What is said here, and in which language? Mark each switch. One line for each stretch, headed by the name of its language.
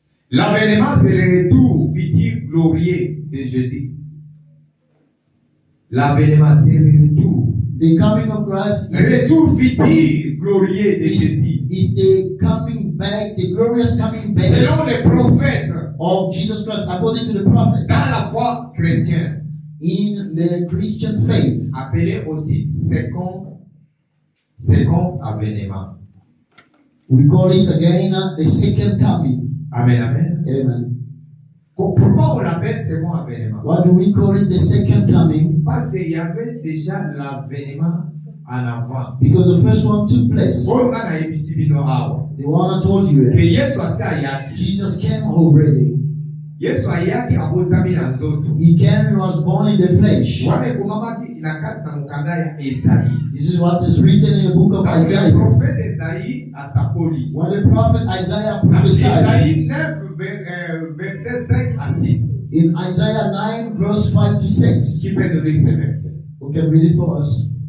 French: L'avènement, c'est le retour futur glorieux de Jésus. L'avènement, c'est le retour.
English: the coming of Christ
French: Le retour futur glorieux de Jésus.
English: is the coming back, the glorious coming back
French: Selon les prophètes,
English: of Jesus Christ, according to the prophet,
French: dans la foi chrétienne,
English: in the Christian faith,
French: appelé aussi second avènement.
English: we call it again the second coming. Amen, amen. Amen.
French: Pourquoi on l'appelle second avènement?
English: Why do we call it the second coming?
French: Parce qu'il y avait déjà l'avènement en avant.
English: Because the first one took place.
Lingala: Oyo kana yebisi bino awa.
English: The one I told you,
Lingala: Que Yesu asi ayaki.
English: Jesus came already.
Lingala: Yesu ayaki abotami na nzoto.
English: He came and was born in the flesh.
Lingala: Wana ekomamaki na kati na mokanda ya Esaïe.
English: This is what is written in the book of
French: Donc le
English: Isaiah.
Lingala: prophète Esaïe asapoli.
English: When the prophet Isaiah prophesied
French: Esaïe 9, verset 5 à 6.
English: in Isaiah 9, verse 5 to 6,
French: Qui peut nous lire ce verset?
English: who can read it for us?